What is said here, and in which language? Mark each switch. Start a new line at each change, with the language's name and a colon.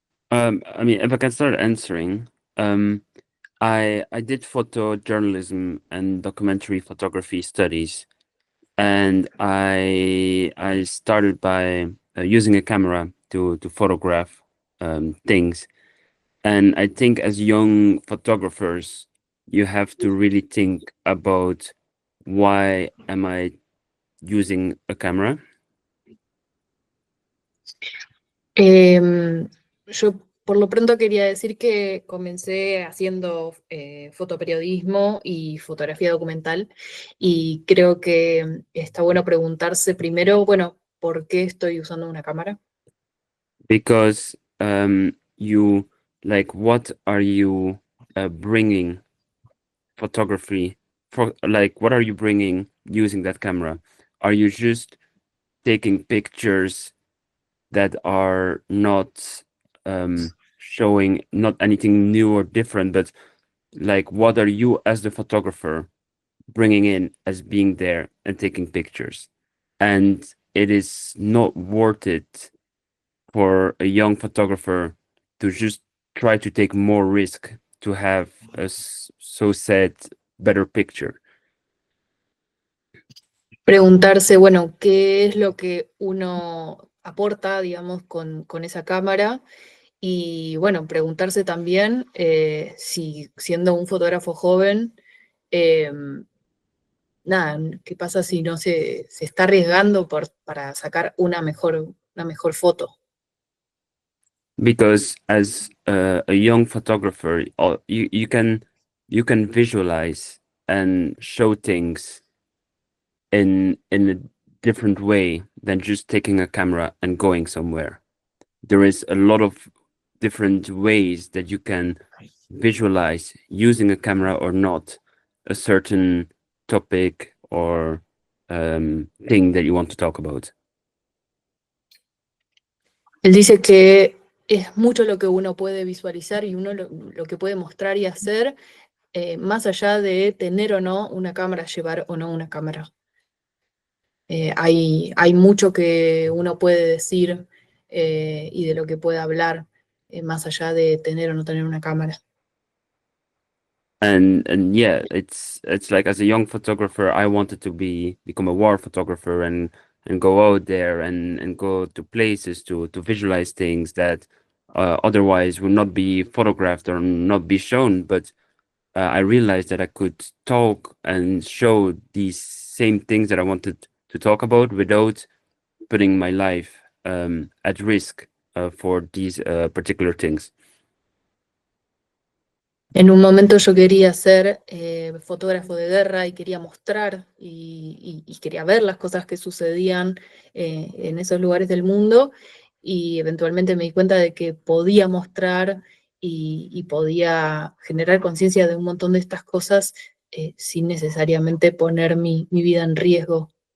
English: I mean, if I can start answering, I did photojournalism and documentary photography studies, and I started by using a camera to photograph things. And I think as young photographers, you have to really think about, why am I using a camera?
Spanish: Yo por lo pronto quería decir que comencé haciendo fotoperiodismo y fotografía documental, y creo que está bueno preguntarse primero, bueno, ¿por qué estoy usando una cámara?
English: Because you, like, what are you bringing photography for? Like, what are you bringing using that camera? Are you just taking pictures that are not showing not anything new or different, but like, what are you as the photographer bringing in as being there and taking pictures? And it is not worth it for a young photographer to just try to take more risk to have a so said better picture.
Spanish: Preguntarse, bueno, ¿qué es lo que uno aporta, digamos, con esa cámara? Y bueno, preguntarse también si siendo un fotógrafo joven, nada, ¿qué pasa si no se está arriesgando para sacar una mejor foto?
English: Because as a young photographer, you can visualize and show things in a different way than just taking a camera and going somewhere. There is a lot of different ways that you can visualize using a camera or not a certain topic or thing that you want to talk about.
Spanish: Él dice que es mucho lo que uno puede visualizar y uno lo que puede mostrar y hacer, más allá de tener o no una cámara, llevar o no una cámara. Hay mucho que uno puede decir y de lo que puede hablar, más allá de tener o no tener una cámara.
English: and yeah, it's like, as a young photographer, I wanted to become a war photographer and go out there and go to places to visualize things that otherwise would not be photographed or not be shown. But I realized that I could talk and show these same things that I wanted to talk about without putting my life at risk for these particular things.
Spanish: En un momento yo quería ser fotógrafo de guerra y quería mostrar y quería ver las cosas que sucedían en esos lugares del mundo, y eventualmente me di cuenta de que podía mostrar y podía generar conciencia de un montón de estas cosas sin necesariamente poner mi vida en riesgo.